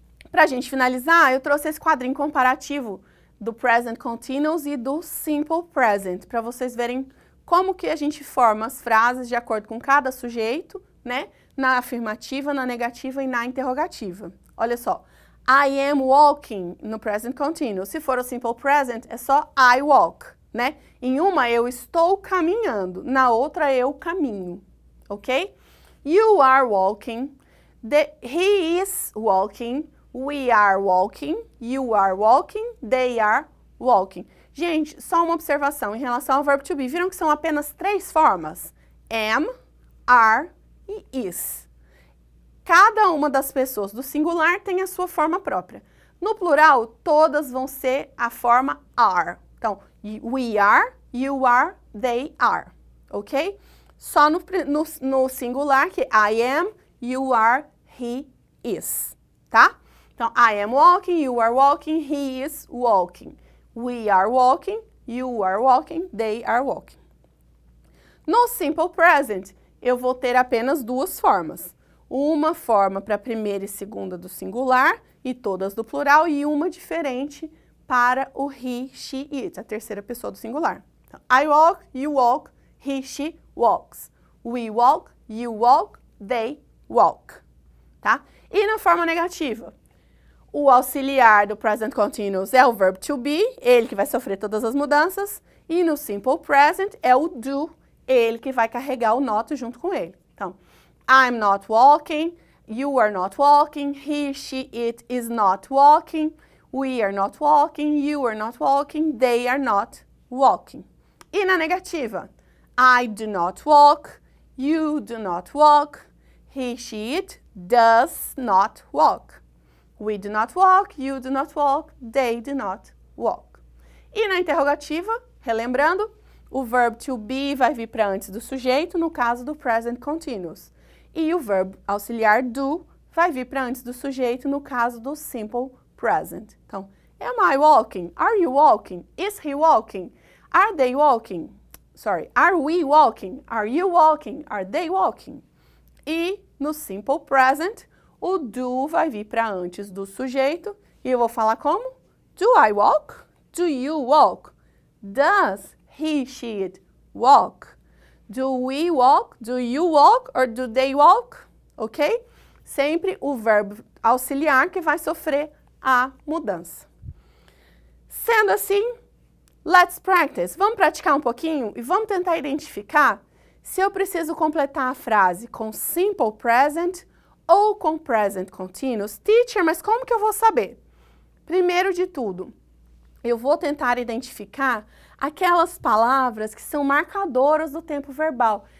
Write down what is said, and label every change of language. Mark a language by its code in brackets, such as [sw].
[pt] Para a gente finalizar, eu trouxe esse quadrinho comparativo do Present Continuous e do Simple Present, para vocês verem como que a gente forma as frases de acordo com cada sujeito, né? Na afirmativa, na negativa e na interrogativa. Olha só, [en] I am walking [pt] no Present Continuous. Se for o Simple Present, é só [en] I walk, [pt] né? Em uma, eu estou caminhando, na outra, eu caminho, ok? [en] You are walking, he is walking, we are walking, you are walking, they are walking. [pt] Gente, só uma observação em relação ao verbo to be. Viram que são apenas 3 formas? Am, are e is. Cada uma das pessoas do singular tem a sua forma própria. No plural, todas vão ser a forma are. [en] Então, we are, you are, they are, ok? [pt] Só no singular que [en] I am, you are, he is, tá? Então, I am walking, you are walking, he is walking. We are walking, you are walking, they are walking. [pt] No Simple Present, eu vou ter apenas 2 formas. Uma forma para a primeira e segunda do singular e todas do plural e uma diferente para o he, she, it, a terceira pessoa do singular. [en] Então, I walk, you walk, he, she walks. We walk, you walk, they walk. [pt] Tá? E na forma negativa, o auxiliar do Present Continuous é o verbo to be, ele que vai sofrer todas as mudanças. E no Simple Present é o do, ele que vai carregar o not junto com ele. [en] Então, I'm not walking, you are not walking, he, she, it is not walking, we are not walking, you are not walking, they are not walking. [pt] E na negativa, [en] I do not walk, you do not walk, he, she, it does not walk. We do not walk, you do not walk, they do not walk. [pt] E na interrogativa, relembrando, o verbo to be vai vir para antes do sujeito, no caso do Present Continuous. E o verbo auxiliar do vai vir para antes do sujeito, no caso do Simple Present. [en] Então, am I walking? Are you walking? Is he walking? Are they walking? Sorry, are we walking? Are you walking? Are they walking? [pt] E no Simple Present, o do vai vir para antes do sujeito. E eu vou falar como? [en] Do I walk? Do you walk? Does he, she, it walk? Do we walk? Do you walk? Or do they walk? Ok? [pt] Sempre o verbo auxiliar que vai sofrer a mudança. Sendo assim, [en] let's practice. [pt] Vamos praticar um pouquinho e vamos tentar identificar se eu preciso completar a frase com Simple Present ou com Present Continuous. Teacher, mas como que eu vou saber? Primeiro de tudo, eu vou tentar identificar aquelas palavras que são marcadoras do tempo verbal.